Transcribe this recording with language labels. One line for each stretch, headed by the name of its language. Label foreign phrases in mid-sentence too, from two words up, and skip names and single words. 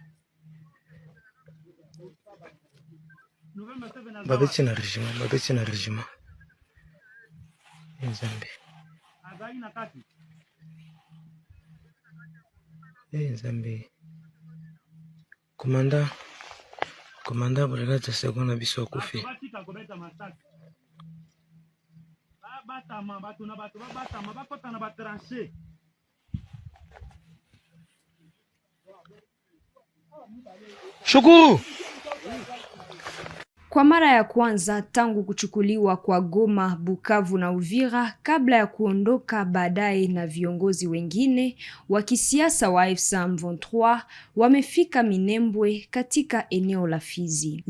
Lingala: Babeti na régiment. Nzambe.
French: Commandant brigade de seconde
Lingala: biso akufi.
Swahili: Shukuru. Kwa mara ya kwanza tangu kuchukuliwa kwa Goma, Bukavu na Uvira kabla ya kuondoka baadaye na viongozi wengine wa kisiasa wa AFC M23 wamefika Minembwe katika eneo la Fizi.